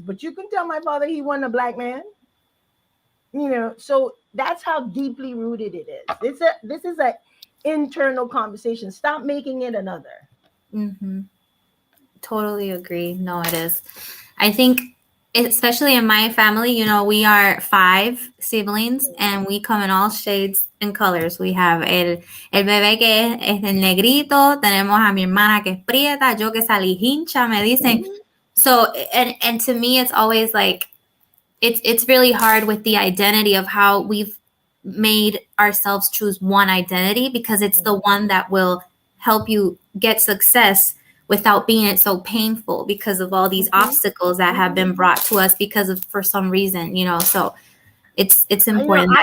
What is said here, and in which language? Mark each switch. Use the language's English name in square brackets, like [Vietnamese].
[English] But you can tell my father he wasn't a black man. So that's how deeply rooted it is. This is an internal conversation. Stop making it another. Totally agree. No, it is. I think, especially in my family, we are 5 siblings and we come in all shades and colors. We have [Spanish] el bebé que es el negrito, tenemos a mi hermana que es prieta, yo que salí hincha, me dicen. [English] So, and to me, it's always like, it's really hard with the identity of how we've made ourselves choose one identity, because it's the one that will help you get success without being so painful because of all these obstacles that have been brought to us for some reason, so it's important.